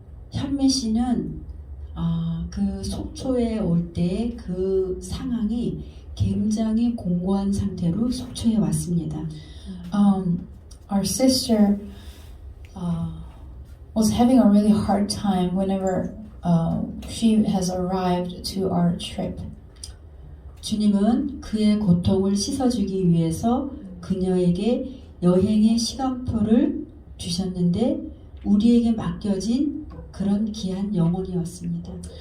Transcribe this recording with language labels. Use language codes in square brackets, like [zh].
[ko] 현미 씨는 그 속초에 올 때 그 상황이 굉장히 공고한 상태로 속초에 왔습니다. [en] Our sister was having a really hard time whenever she has arrived to our trip. [ko] 주님은 그의 고통을 씻어주기 위해서 그녀에게 여행의 시간표를 주셨는데 우리에게 맡겨진 그런 귀한 영혼이었습니다.